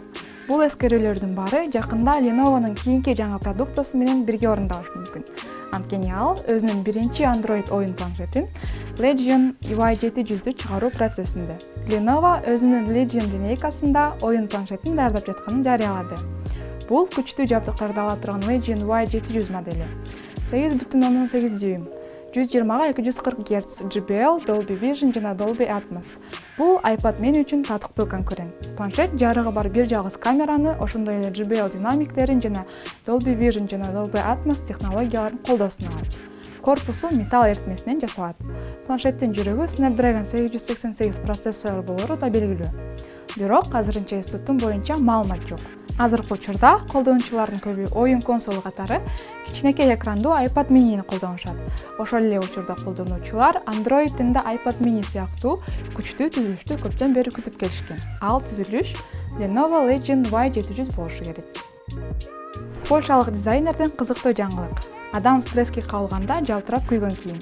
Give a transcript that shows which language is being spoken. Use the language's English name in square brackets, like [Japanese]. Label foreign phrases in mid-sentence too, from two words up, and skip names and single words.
[Kyrgyz] Бул эскерүүлөрдүн баары жакында Lenovo'нун кийинки жаңы продукциясы менен бирге орундалышы мүмкүн. Анткени ал өзүнүн биринчи Android оюн планшетин Legion Y700-дү чыгаруу процессинде. Lenovo өзүнүн Legion линейкасында оюн планшетин даярдап жатканын жарыялады. Бул күчтүү жабдыктарды ала турган Legion Y700 модели. 8,8 дюйм, 120-240 Гц JBL, Dolby Vision жана Dolby Atmos. Бул iPad mini үчүн татыктуу конкурент. Планшет жарыгы бар бир жалгыз камераны, ошондой эле JBL динамиктерин жана Dolby Vision жана Dolby Atmos технологияларын колдоосун алат. Корпусу металл эритмесинен жасалат. Планшеттин жүрөгү Snapdragon 888 процессору болору да белгилүү. Бирок азырынча институттун боюнча маалымат жок. Азыркы учурда колдонуучулардын көбү оюн консолу катары кичинекей экрандуу iPad mini'ни колдонушат. Ошол эле учурда колдонуучулар Android тилинде iPad mini сыяктуу күчтүү түзүлүштү көптөн бери күтүп келишкен. Ал түзүлүш Lenovo Legion Y700 болушу керек. Польшалык дизайнердин кызыктуу жаңылык. Адам стресске кабылганда жалтырап күйгөн кийим.